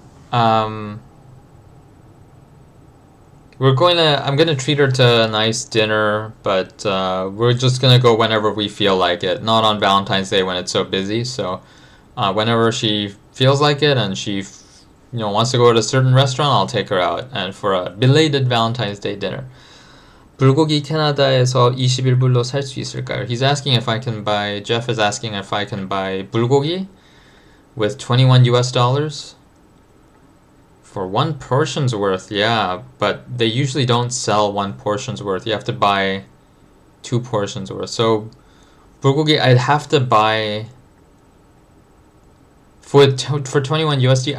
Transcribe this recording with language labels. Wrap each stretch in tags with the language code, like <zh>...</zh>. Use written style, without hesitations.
<en>I'm gonna treat her to a nice dinner, but we're just gonna go whenever we feel like it. Not on Valentine's Day when it's so busy. So whenever she feels like it and she, wants to go to a certain restaurant, I'll take her out and for a belated Valentine's Day dinner.</en> <ko>불고기 캐나다에서 21불로 살 수 있을까요?</ko> <en>He's asking if I can buy. Jeff is asking if I can buy bulgogi with 21 US dollars. For 1 portion's worth, yeah, but they usually don't sell 1 portion's worth. You have to buy 2 portions worth. So, bulgogi, I'd have to buy for 21 USD.</en>